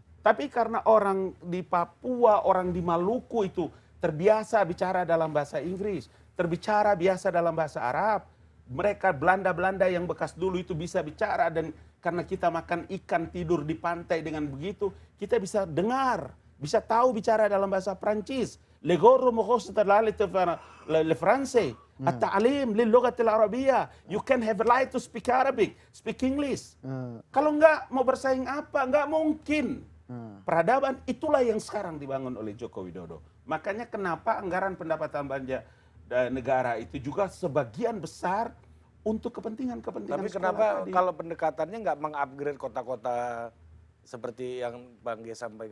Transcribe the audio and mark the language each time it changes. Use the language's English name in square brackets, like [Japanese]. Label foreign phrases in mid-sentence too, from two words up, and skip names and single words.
[Indonesian] Tapi karena orang di Papua, orang di Maluku itu terbiasa bicara dalam bahasa Inggris, terbicara biasa dalam bahasa Arab. Mereka Belanda-Belanda yang bekas dulu itu bisa bicara dan karena kita makan ikan tidur di pantai dengan begitu, kita bisa dengar, bisa tahu bicara dalam bahasa Prancis. Le gorro mokos le français. [Arabic] التعليم للغة العربية. [English] You can have a right to speak Arabic, speak English. [Indonesian] Kalau enggak mau bersaing apa? Enggak mungkin. Peradaban itulah yang sekarang dibangun oleh Joko Widodo. Makanya kenapa anggaran pendapatan belanja negara itu juga sebagian besar untuk kepentingan-kepentingan Tapi sekolah kenapa tadi. kalau pendekatannya nggak mengupgrade kota-kota seperti yang Bang Ge sampaikan